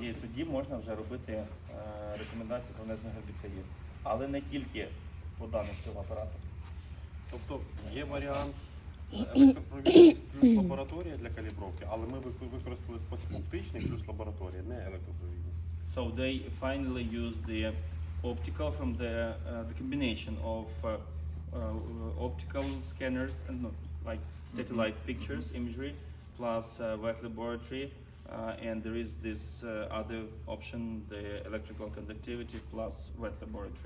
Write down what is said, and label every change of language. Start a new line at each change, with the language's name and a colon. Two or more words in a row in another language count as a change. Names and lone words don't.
Ukrainian: І тоді можна вже робити рекомендації про внесення гербіцидів. Але не тільки по даних цього апарату. Тобто є варіант електропровідність плюс лабораторія для калібровки, але ми використали спосіб оптичний плюс лабораторія, не електропровідність.
English: So they finally used the optical from the combination of optical scanners and like satellite pictures imagery plus wet laboratory, and there is this other option, the electrical conductivity plus wet laboratory.